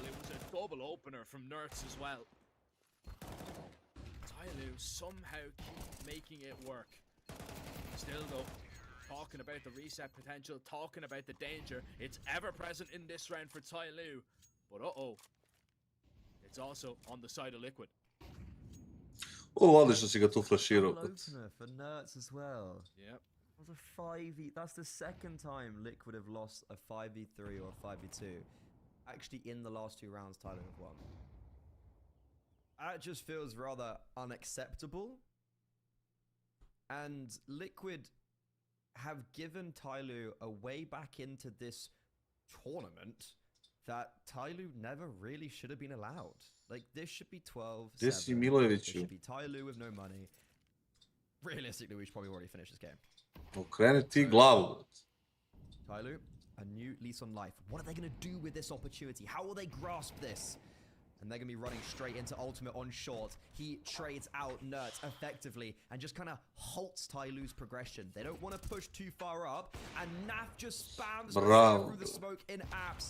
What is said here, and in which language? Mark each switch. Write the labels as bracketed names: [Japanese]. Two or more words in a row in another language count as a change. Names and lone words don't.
[English] It was a double opener from Nerds as well. Tyloo somehow keep making it work. Still though, talking about the reset potential, talking about the danger. It's ever present in this round for Tyloo. But it's also on the side of Liquid. [Croatian] Odlično si ga tu flaširao. [English] Double opener for Nerds as well. Yep. It was a 5v. That's the second time Liquid have lost a 5v3 or a 5v2. Actually, in the last 2 rounds, Tyloo have won. That just feels rather unacceptable. And Liquid have given Tyloo a way back into this tournament that Tyloo never really should have been allowed. Like, this should be 12-7. This should be Tyloo with no money. Realistically, we should probably already finish this game. [Croatian] Okreni ti glavu. [English] Tyloo, a new lease on life. What are they going to do with this opportunity? How will they grasp this? And they're going to be running straight into ultimate on short. He trades out Nerds effectively and just kind of halts Tyloo's progression. They don't want to push too far up. And Naf just spams through the smoke in apps.